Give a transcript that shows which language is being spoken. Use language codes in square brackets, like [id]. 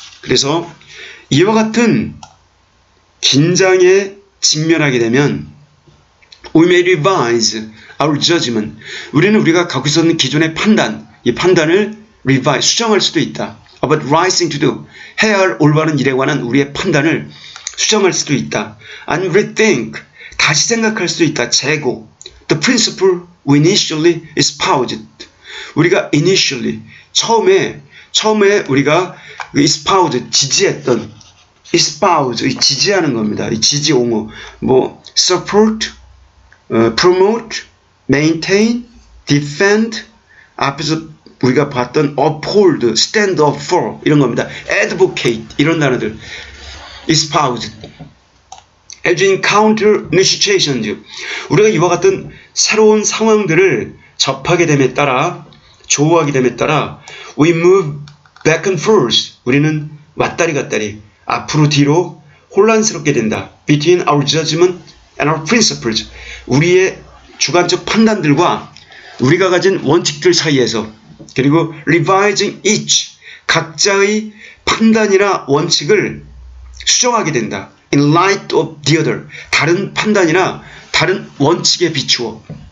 [ko] 그래서 이와 같은 긴장에 직면하게 되면 [en] we may revise our judgment. [ko] 우리는 우리가 갖고 있었는 기존의 판단, 이 판단을 revise, 수정할 수도 있다. [en] About right thing to do. [ko] 해야 할 올바른 일에 관한 우리의 판단을 수정할 수도 있다. [en] And rethink. [ko] 다시 생각할 수도 있다. 재고. [en] The principle we initially espoused. [ko] 우리가 initially, 처음에 우리가 espoused, 지지했던, espouse, 지지하는 겁니다. 이 지지 옹호. [en] 뭐, support, promote, maintain, defend, [ko] 앞에서 우리가 봤던 [en] uphold, stand up for [ko] 이런 겁니다. advocate 이런 단어들. [en] espouse. as you encounter new situations. [ko] 우리가 이와 같은 새로운 상황들을 접하게 됨에 따라, 조우하게 됨에 따라 [en] we move back and forth. [ko] 우리는 왔다리 갔다리, 앞으로 뒤로 혼란스럽게 된다. [en] between our judgment and our principles. [ko] 우리의 주관적 판단들과 우리가 가진 원칙들 사이에서, 그리고 [en] revising each, [ko] 각자의 판단이나 원칙을 수정하게 된다. [en] in light of the other, [ko] 다른 판단이나 다른 원칙에 비추어.